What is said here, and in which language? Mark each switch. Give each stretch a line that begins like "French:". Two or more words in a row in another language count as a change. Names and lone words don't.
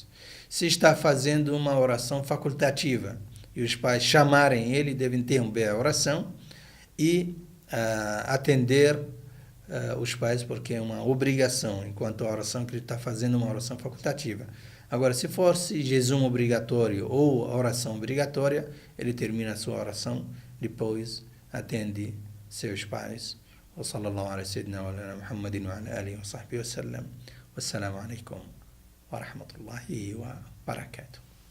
Portuguese: Se está fazendo uma oração facultativa e os pais chamarem ele, deve interromper a oração e atender os pais, porque é uma obrigação, enquanto a oração que ele está fazendo é uma oração facultativa. Agora, se fosse jejum obrigatório ou oração obrigatória, ele termina a sua oração, depois atende seus pais.
Arabic: وصلى الله على سيدنا وعلى محمد وعلى آله وصحبه وسلم. والسلام عليكم ورحمة الله وبركاته.